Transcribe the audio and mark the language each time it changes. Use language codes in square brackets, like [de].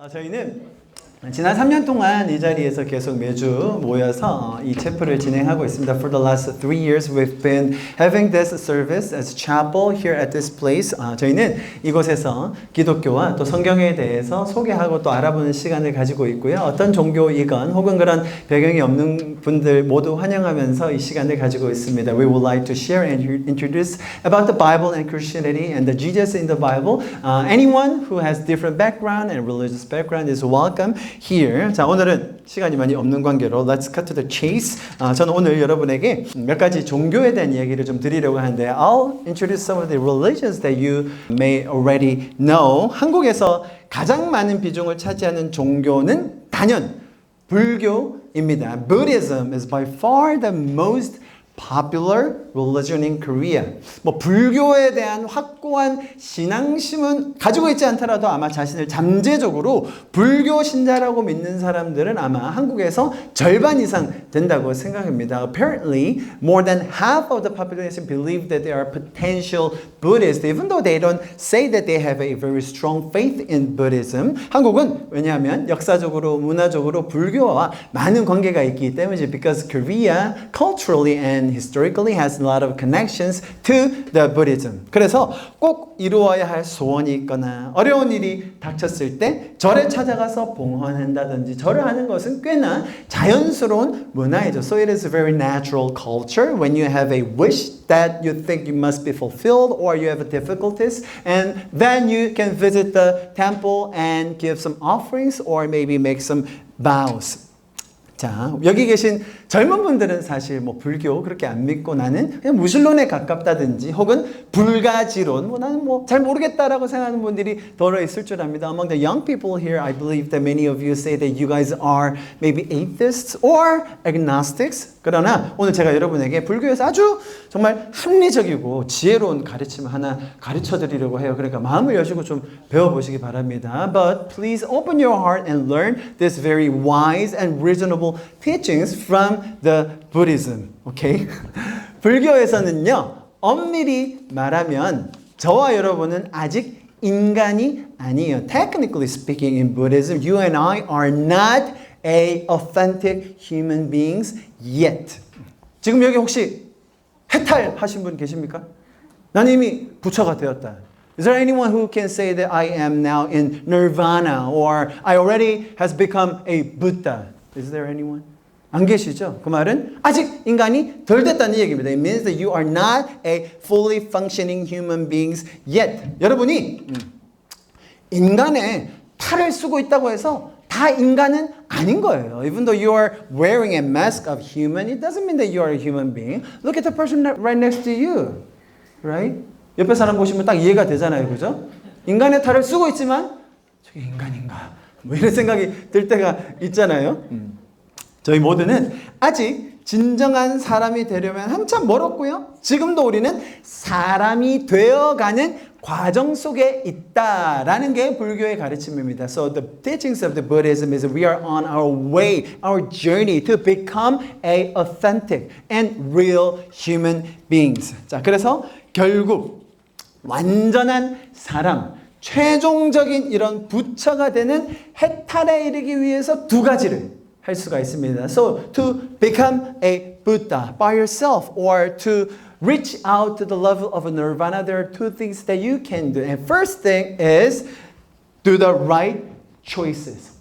[ko] 저희는 지난 3년 동안 이 자리에서 계속 매주 모여서 이 체프를 진행하고 있습니다. [en] For the last 3 years, we've been having this service as chapel here at this place. [ko] 저희는 이곳에서 기독교와 또 성경에 대해서 소개하고 또 알아보는 시간을 가지고 있고요. 어떤 종교이건 혹은 그런 배경이 없는 분들 모두 환영하면서 이 시간을 가지고 있습니다. [en] We would like to share and introduce about the Bible and Christianity and the Jesus in the Bible. Anyone who has different background and religious background is welcome here. [ko] 자, 오늘은 시간이 많이 없는 관계로 Let's cut to the chase. [en] 저는 오늘 여러분에게 몇 가지 종교에 대한 이야기를 좀 드리려고 하는데 I'll introduce some of the religions that you may already know. [ko] 한국에서 가장 많은 비중을 차지하는 종교는 단연 불교입니다. [en] Buddhism is by far the most popular religion in Korea. [ko] 불교에 대한 확고한 신앙심은 가지고 있지 않더라도 아마 자신을 잠재적으로 불교 신자라고 믿는 사람들은 아마 한국에서 절반 이상 된다고 생각합니다. [en] Apparently, more than half of the population believe that they are potential Buddhists, even though they don't say that they have a very strong faith in Buddhism. [ko] 한국은 왜냐하면 역사적으로, 문화적으로 불교와 많은 관계가 있기 때문이지. [en] Because Korea culturally and historically has a lot of connections to the Buddhism. [ko] 그래서 꼭 이루어야 할 소원이 있거나 어려운 일이 닥쳤을 때 절에 찾아가서 봉헌한다든지 절을 하는 것은 꽤나 자연스러운 문화이죠. [en] So it is a very natural culture when you have a wish that you think you must be fulfilled or you have difficulties and then you can visit the temple and give some offerings or maybe make some vows. [ko] 자, 여기 계신 젊은 분들은 사실 불교 그렇게 안 믿고 나는 그냥 무신론에 가깝다든지 혹은 불가지론 나는 잘 모르겠다라고 생각하는 분들이 더러 있을 줄 압니다. [en] Among the young people here, I believe that many of you say that you guys are maybe atheists or agnostics. [ko] 그러나 오늘 제가 여러분에게 불교에서 아주 정말 합리적이고 지혜로운 가르침을 하나 가르쳐 드리려고 해요. 그러니까 마음을 여시고 좀 배워보시기 바랍니다. [en] But please open your heart and learn this very wise and reasonable teachings from the Buddhism. Okay? [ko] 불교에서는요, 엄밀히 말하면 저와 여러분은 아직 인간이 아니에요. [en] Technically speaking, in Buddhism, you and I are not a authentic human beings yet. [ko] 지금 여기 혹시 해탈하신 분 계십니까? 나는 이미 부처가 되었다. [en] Is there anyone who can say that I am now in nirvana or I already has become a Buddha? Is there anyone? 안 계시죠? [ko] 그 말은 아직 인간이 덜 됐다는 얘기입니다. [en] It means that you are not a fully functioning human beings yet. [ko] 여러분이 인간의 탈을 쓰고 있다고 해서 다 인간은 아닌 거예요. [en] Even though you are wearing a mask of human, it doesn't mean that you are a human being. Look at the person right next to you. Right? [ko] 옆에 사람 보시면 딱 이해가 되잖아요. 그죠? 인간의 탈을 쓰고 있지만 저게 인간인가? 이런 생각이 들 때가 있잖아요. 저희 모두는 아직 진정한 사람이 되려면 한참 멀었고요. 지금도 우리는 사람이 되어가는 과정 속에 있다라는 게 불교의 가르침입니다. [en] So the teachings of the Buddhism is we are on our way, our journey to become a authentic and real human beings. [ko] 자, 그래서 결국 완전한 사람, 최종적인 이런 부처가 되는 해탈에 이르기 위해서 두 가지를 할 수가 있습니다. [en] So to become a Buddha by yourself or to reach out to the level of a nirvana, there are two things that you can do. And first thing is do the right choices.